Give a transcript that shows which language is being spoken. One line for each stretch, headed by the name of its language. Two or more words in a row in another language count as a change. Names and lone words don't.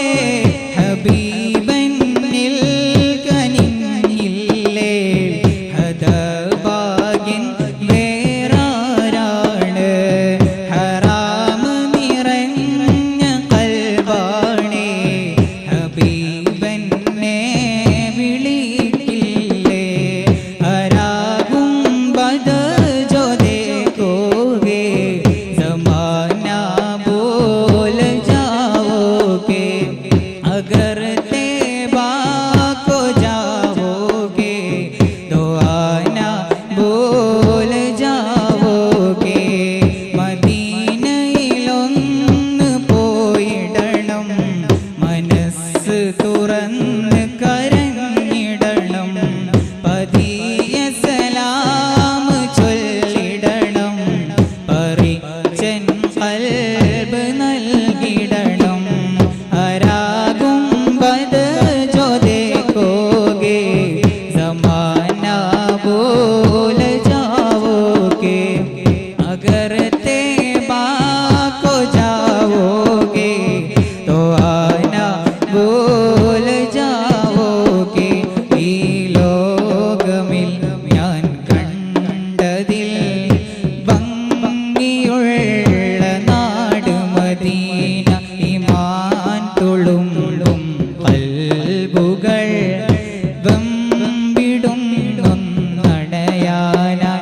Malayalam: ഹബീബന്നിൽ കനിഞ്ഞില്ലേ ഹദഭാഗ്യൻ വേറാരാണ്. ഹറാം നിറഞ്ഞ ഖൽബാണേ ഹബീബന്നെ വിളിക്കില്ലേ.
Urdu: ہرا گنبد جو دیکھوگے زمانہ بھول جاؤگے. اگر طیبہ کو جاؤگے تو آنا بھول جاؤگے.
Malayalam: മദീനയിലൊന്ന് പോയിടണം, മനസ്സ് തുറന്ന് കരഞ്ഞിടണം. പതിയ സലാം ചൊല്ലിടണം, പരിചൻ ഖൽബ് നൽകിടണം.
Urdu: ہرا گنبد جو دیکھوگے زمانہ بھول جاؤگے. اگر طیبہ کو جاؤگے تو آنا بھول جاؤگے.
Malayalam: ഈ ലോകമിൽ ഞാൻ കണ്ടതിൽ ഭംഗിയുള്ള നാട് മദീന. ഈമാൻ തുളുമ്പും ഖൽബുകൾ വെമ്പിടും നൊന്നടയാനായി.